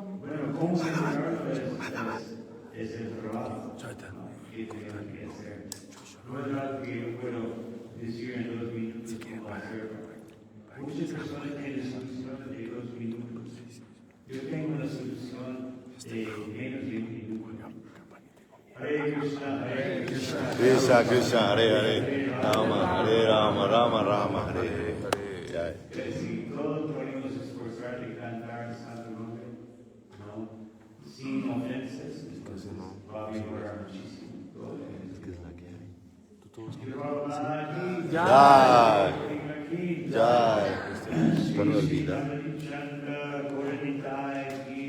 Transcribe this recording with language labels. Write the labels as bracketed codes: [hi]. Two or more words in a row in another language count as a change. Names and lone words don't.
[es] Bueno, cómo mejorarlo es el trabajo, ¿no? Que tenemos que hacer. No es algo que yo puedo decir en 2 minutos cómo hacerlo. Muchas personas tienen soluciones de 2 minutos. Yo tengo una solución de menos de 1 minuto. [sa] हरे कृष्ण, हरे कृष्ण, कृष्ण कृष्ण, हरे हरे, राम राम, राम हरे हरे. [es] Si todos podemos esforzar de cantar el Santo Nombre, ¿no? Sin ofensas, entonces va a mejorar muchísimo. Jai. Jai. No me olvida.